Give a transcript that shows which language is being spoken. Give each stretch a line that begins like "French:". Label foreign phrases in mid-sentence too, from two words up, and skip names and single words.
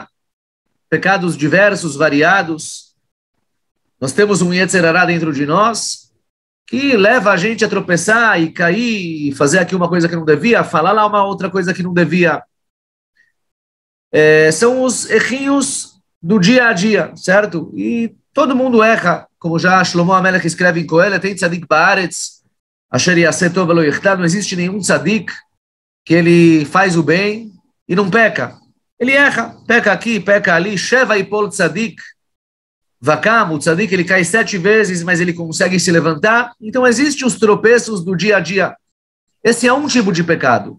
Portuguese: Pecados diversos, variados. Nós temos um
Hebrew: יצר הרע
Portuguese: dentro de nós que leva a gente a tropeçar e cair, e fazer aqui uma coisa que não devia, falar lá uma outra coisa que não devia. São os errinhos do dia a dia, certo? E todo mundo erra, como já Shlomo HaMelech escreve em Kohelet, tem
Hebrew: צדיק בארץ אשר יעשה טוב ולא יחטא,
Portuguese: não existe nenhum tzadik que ele faz o bem e não peca. Ele erra, peca aqui, peca ali,
Hebrew: שבע יפול צדיק, וקם,
Portuguese: o tzadik, ele cai 7 vezes, mas ele consegue se levantar. Então, existem os tropeços do dia a dia. Esse é um tipo de pecado.